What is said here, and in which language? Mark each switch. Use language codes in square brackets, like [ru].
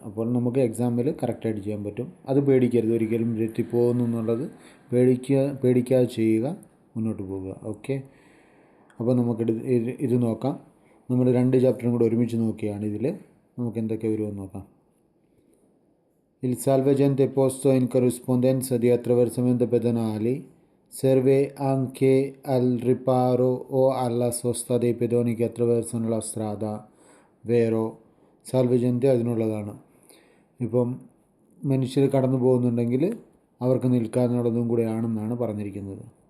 [ml] അപ്പോൾ നമുക്ക് എക്സാമിൽ കറക്റ്റായിട്ട് ചെയ്യാൻ പറ്റും. അത് പേടിക്കരുത്. ഒരിക്കലും തെറ്റിപ്പോകുന്നു എന്നുള്ളത് പേടിക്കാതെ ചെയ്യുക, മുന്നോട്ട് പോവുക. ഓക്കെ, അപ്പോൾ നമുക്കിത് ഇത് നോക്കാം. നമ്മൾ 2 ചാപ്റ്ററും കൂടെ ഒരുമിച്ച് നോക്കിയാണ്. ഇതിൽ നമുക്ക് എന്തൊക്കെ വരുമെന്ന് നോക്കാം. [it] Il salvagente posto in corrispondenza di attraversamento pedonali serve anche al riparo o alla sosta dei pedoni che attraversano la strada. Vero? [ml] സാൽവജൻ്റ് അതിനുള്ളതാണ്. ഇപ്പം മനുഷ്യർ കടന്നു പോകുന്നുണ്ടെങ്കിൽ അവർക്ക് നിൽക്കാനുള്ളതും കൂടെയാണെന്നാണ് പറഞ്ഞിരിക്കുന്നത്.